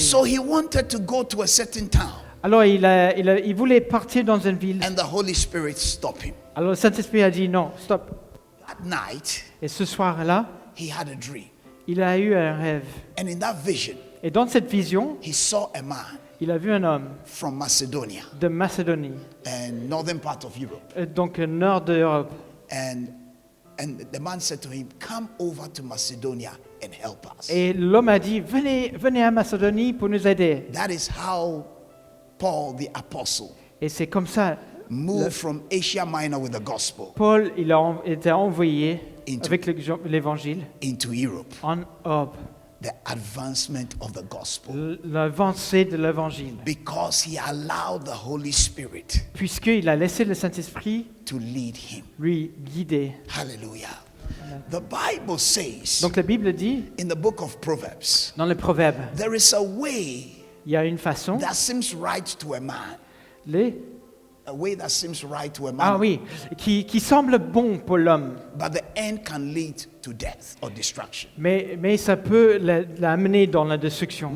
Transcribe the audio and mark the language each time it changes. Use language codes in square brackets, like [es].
[en] So he wanted to go to a certain town, [fr] Alors il voulait partir dans une ville. [en] and the Holy Spirit stopped him. [fr] Alors le Saint-Esprit a dit non, stop. [en] That night, [fr] Et ce soir-là, [en] he had a dream, [fr] il a eu un rêve. [en] and in that vision, [fr] Et dans cette vision, [en] he saw a man [fr] il a vu un homme [en] from Macedonia [fr] de Macédonie, [en] and northern part of Europe, [fr] donc nord de l'Europe. [en] and the man said to him, "Come over to Macedonia and help us." [fr] Et l'homme a dit, venez à Macédonie pour nous aider. [en] That is how Paul the apostle [fr] Et c'est comme ça, [en] moved from Asia Minor with the gospel [fr] Paul, il a été envoyé [en] Into- [fr] avec l'évangile [en] into Europe. [fr] en Europe, [en] The advancement of the gospel. [fr] l'avancée de l'évangile, [en] Because he allowed the Holy Spirit [fr] puisqu'il a laissé le Saint-Esprit [en] to lead him. [fr] lui guider. [en] Hallelujah. The Bible says [fr] Donc la Bible dit, [en] in the book of Proverbs, [fr] dans les Proverbes, [en] there is a way [fr] il y a une façon, [en] that seems right to a man. A way that seems right to a man. [fr] ah oui, qui semble bon pour l'homme, [en] But the end can lead to death or destruction. [fr] mais ça peut l'amener dans la destruction.